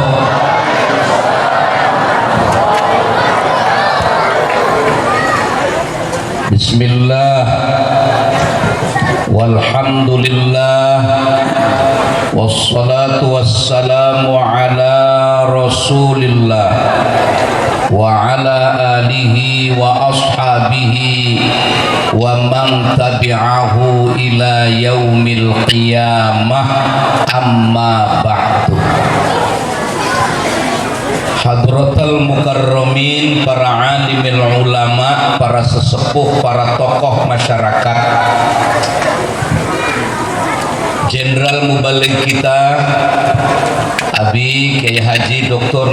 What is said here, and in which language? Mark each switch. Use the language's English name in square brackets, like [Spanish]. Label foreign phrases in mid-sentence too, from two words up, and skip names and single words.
[Arabic] بسم الله والحمد لله والصلاة والسلام على رسول الله وعلى آله وأصحابه ومن تبعه إلى يوم القيامة، أما بعد. حضرة المكرمين, [Indonesian] para [Arabic] عالم العلماء, [Indonesian] para sesepuh, para tokoh masyarakat, Jenderal Mubalik kita Abi Kiai Haji Dr.